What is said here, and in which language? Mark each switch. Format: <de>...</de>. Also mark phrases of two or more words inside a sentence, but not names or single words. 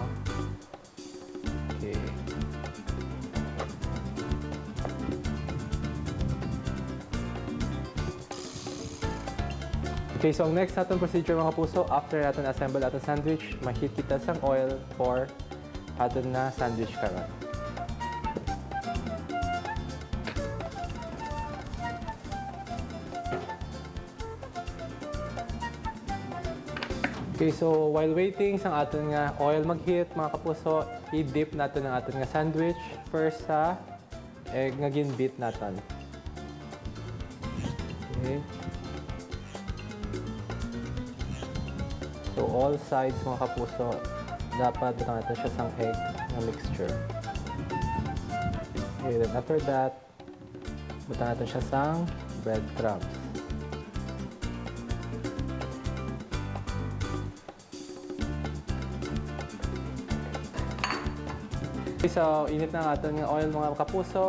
<hil>Okay. Okay, so ang next natin procedure mga kapuso, after natin assemble natin sandwich, ma-heat kita sang oil for atin na sandwich karon. Okay, so</hil> <en>while waiting</en> <hil>sa aton nga oil mag-heat, mga kapuso, i-dip natin ang aton nga sandwich first sa egg nga ginbeat natin.</hil> <en>Okay. So all sides,</en> <hil>mga kapuso, dapat butang natin siya sang egg na mixture.</hil> <en>Okay, then after that,</en> <hil>butang natin siya sang breadcrumbs.</hil> <tl>Okay, so init na ang ating oil mga kapuso.</tl>